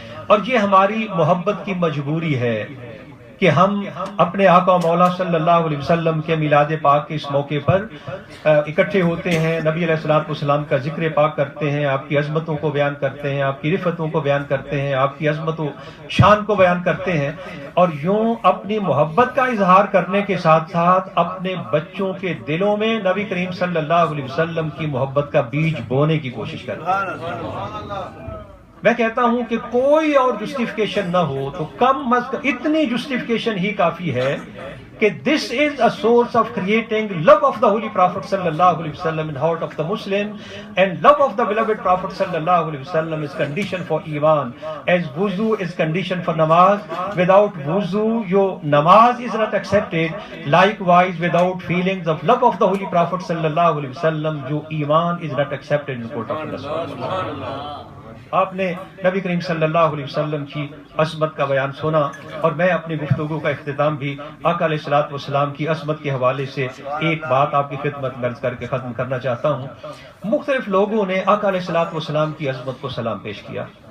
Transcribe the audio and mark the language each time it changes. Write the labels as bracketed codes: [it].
[ur] اور یہ ہماری محبت کی مجبوری ہے کہ ہم اپنے آقا و مولا صلی اللہ علیہ وسلم کے میلاد پاک کے اس موقع پر اکٹھے ہوتے ہیں, نبی علیہ الصلوۃ والسلام کا ذکر پاک کرتے ہیں, آپ کی عظمتوں کو بیان کرتے ہیں, آپ کی رفتوں کو بیان کرتے ہیں, آپ کی عظمت و شان کو بیان کرتے ہیں, اور یوں اپنی محبت کا اظہار کرنے کے ساتھ ساتھ اپنے بچوں کے دلوں میں نبی کریم صلی اللہ علیہ وسلم کی محبت کا بیج بونے کی کوشش کرتے ہیں. میں کہتا ہوں کہ کوئی اور جسٹیفیکیشن نہ ہو تو کم از کم اتنی جسٹیفیکیشن ہی کافی ہے کہ [en] this is a source of creating love of the Holy Prophet sallallahu alaihi wasallam in the heart of the Muslim, and love of the beloved Prophet sallallahu alaihi wasallam is condition for Iman, as wuzu is condition for namaz. Without wuzu your namaz is not accepted. Likewise, without feelings of love of the Holy Prophet sallallahu alaihi wasallam, your Iman is not accepted in the court of Allah. [ur] آپ نے نبی کریم صلی اللہ علیہ وسلم کی عظمت کا بیان سنا، اور میں اپنی گفتگو کا اختتام بھی آقا علیہ الصلوۃ والسلام کی عظمت کے حوالے سے ایک بات آپ کی خدمت میں عرض کر کے ختم کرنا چاہتا ہوں۔ مختلف لوگوں نے آقا علیہ الصلوۃ والسلام کی عظمت کو سلام پیش کیا،